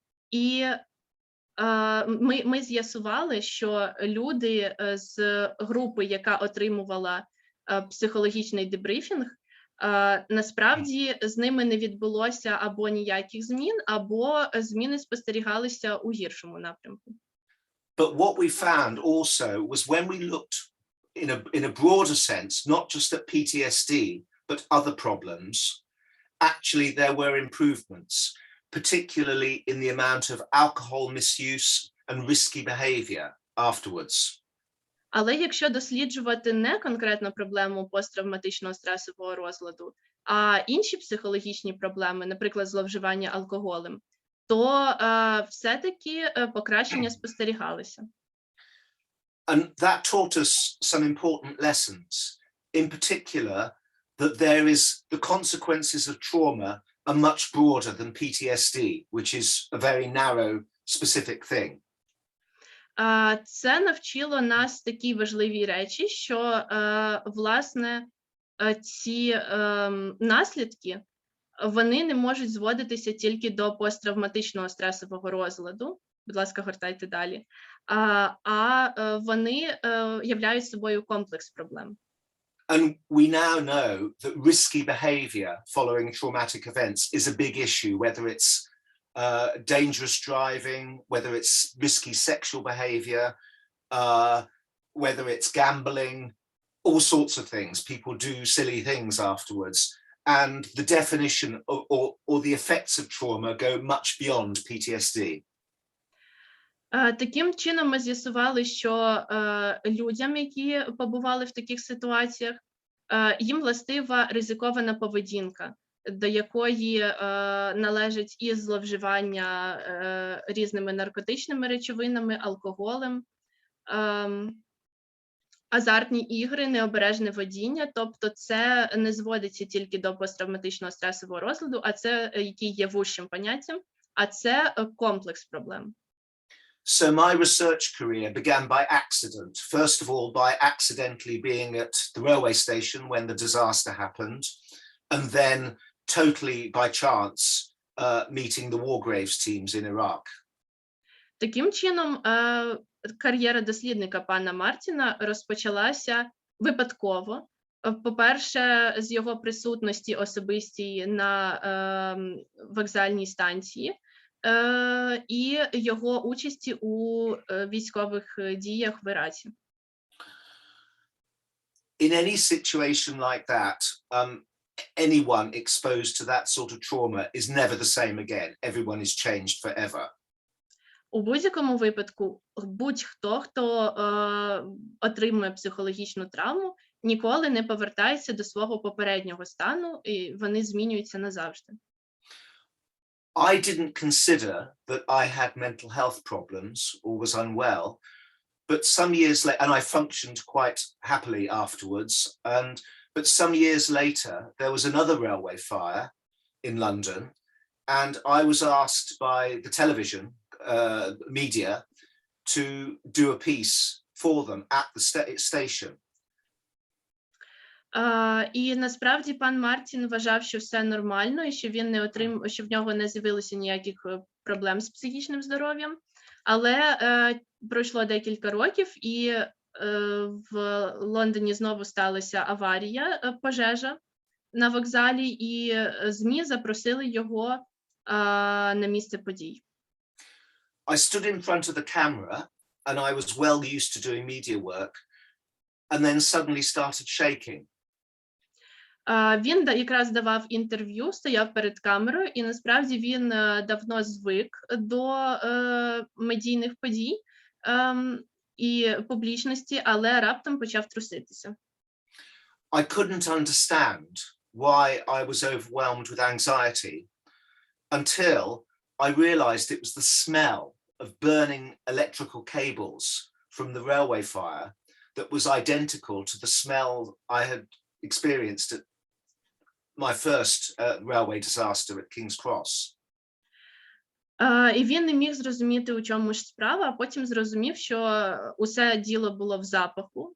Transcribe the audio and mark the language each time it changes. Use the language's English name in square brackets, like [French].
[Ukrainian] І ми з'ясували, що люди з групи, яка отримувала психологічний дебрифінг, насправді з ними не відбулося або ніяких змін, або зміни спостерігалися у гіршому напрямку. [English] But what we found also was when we looked in a broader sense, not just at PTSD, but other problems, actually there were improvements, particularly in the amount of alcohol misuse and risky behavior afterwards. [Ukrainian] Але якщо досліджувати не конкретно проблему посттравматичного стресового розладу, а інші психологічні проблеми, наприклад, зловживання алкоголем, то все-таки покращення спостерігалися. [English] And that taught us some important lessons. In particular, that there is the consequences of trauma are much broader than PTSD, which is a very narrow, specific thing. [Ukrainian] Це навчило нас такі важливі речі, що, власне, ці наслідки, вони не можуть зводитися тільки до посттравматичного стресового розладу. Будь ласка, гортайте далі. А вони являють собою комплекс проблем. [English] And we now know that risky behavior following traumatic events is a big issue, whether it's dangerous driving, whether it's risky sexual behavior, whether it's gambling, all sorts of things. People do silly things afterwards. And the definition or the effects of trauma go much beyond PTSD. [Ukrainian] Таким чином ми з'ясували, що людям, які побували в таких ситуаціях, їм властива ризикована поведінка, до якої належить і зловживання різними наркотичними речовинами, алкоголем, азартні ігри, необережне водіння. Тобто це не зводиться тільки до посттравматичного стресового розладу, а це, який є вужчим поняттям, а це комплекс проблем. [English] So my research career began by accident. First of all, by accidentally being at the railway station when the disaster happened, and then totally by chance meeting the war graves teams in Iraq. [Ukrainian] Таким чином, кар'єра дослідника пана Мартіна розпочалася випадково. По-перше, з його присутності особистій на вокзальній станції, і його участі у військових діях в Іраці. [English] In any situation like that, anyone exposed to that sort of trauma is never the same again. Everyone is changed forever. [Ukrainian] У будь-якому випадку, будь-хто, хто отримує психологічну травму, ніколи не повертається до свого попереднього стану, і вони змінюються назавжди. [English] I didn't consider that I had mental health problems or was unwell but some years later, and I functioned quite happily afterwards, but some years later, there was another railway fire in London, and I was asked by the television media to do a piece for them at the station. [Ukrainian] І насправді пан Мартін вважав, що все нормально, і що він не що в нього не з'явилося ніяких проблем з психічним здоров'ям. Але пройшло декілька років, і в Лондоні знову сталася аварія, пожежа на вокзалі, і ЗМІ запросили його на місце подій. [English] I stood in front of the camera, and I was well used to doing media work, and then suddenly started shaking. [Ukrainian] Він якраз давав інтерв'ю, стояв перед камерою, і насправді він давно звик до медійних подій і публічності, але раптом почав труситися. [English] I couldn't understand why I was overwhelmed with anxiety until I realized it was the smell of burning electrical cables from the railway fire that was identical to the smell I had experienced at my first railway disaster at King's Cross. [Ukrainian] І він не міг зрозуміти, у чому ж справа, а потім зрозумів, що усе діло було в запаху.